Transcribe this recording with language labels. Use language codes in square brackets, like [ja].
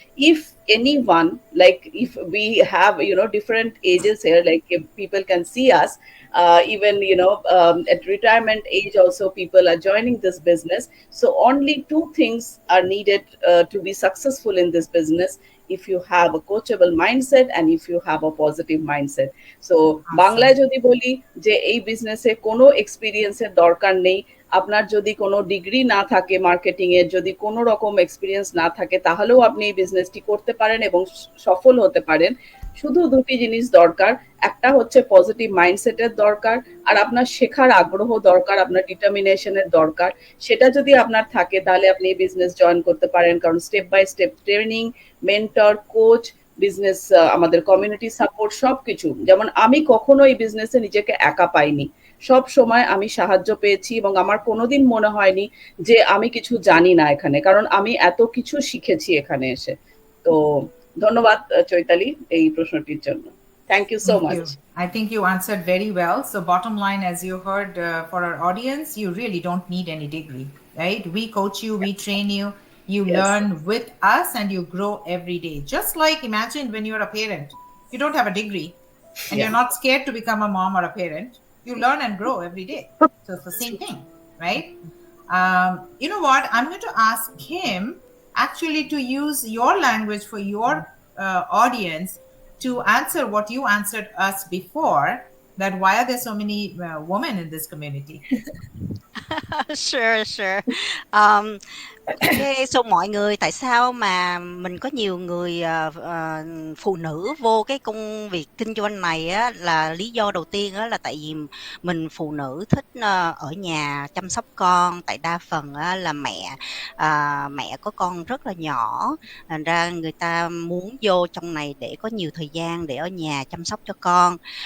[en] If anyone, like if we have different ages here, like if people can see us, even at retirement age also people are joining this business. So only two things are needed to be successful in this business: if you have a coachable mindset and if you have a positive mindset. [bn] So বাংলায় যদি বলি যে এই বিজনেসে কোনো এক্সপিরিয়েন্সের দরকার নেই, আপনার যদি কোনো ডিগ্রি না থাকে, মার্কেটিং এর যদি কোনো রকম এক্সপিরিয়েন্স না থাকে, তাহলেও আপনি এই বিজনেসটি করতে পারেন এবং সফল হতে পারেন। শুধু দুটি জিনিস দরকার, একটা হচ্ছে পজিটিভ মাইন্ডসেটের দরকার, আর আপনার শেখার আগ্রহ দরকার, আপনার ডিটারমিনেশনের দরকার। সেটা যদি আপনার থাকে তাহলে আপনি এই বিজনেস জয়েন করতে পারেন, কারণ step by step training, mentor, coach, business, আমাদের কমিউনিটি সাপোর্ট, সবকিছু। যেমন আমি কখনো এই বিজনেসে নিজেকে একা পাইনি, সব সময় আমি সাহায্য পেয়েছি এবং আমার কোনোদিন মনে হয়নি যে আমি কিছু জানি না এখানে, কারণ আমি এত কিছু শিখেছি এখানে এসে। তো ধন্যবাদ চৈতালি এই প্রশ্নটির জন্য। [en] Thank you so much. I think you answered very well. So bottom line, as you heard, for our audience, you really don't need any degree, right? We coach you, we train you, you learn with us, and you grow every day. Just like imagine when you're a parent, you don't have a degree and you're not scared to become a mom or a parent. You learn and grow every day. So it's the same thing, right? You know what? I'm going to ask him actually to use your language for your audience to answer what you answered us before, that why are there so many women in this community? Sure. [vi] Okay, so mọi người, tại sao mà mình có nhiều người phụ nữ vô cái công việc kinh doanh này á, là lý do đầu tiên á, là tại vì mình phụ nữ thích ở nhà chăm sóc con. Tại đa phần á, là mẹ có con rất là nhỏ, thành ra người ta muốn vô trong này để có nhiều thời gian để ở nhà chăm sóc cho con.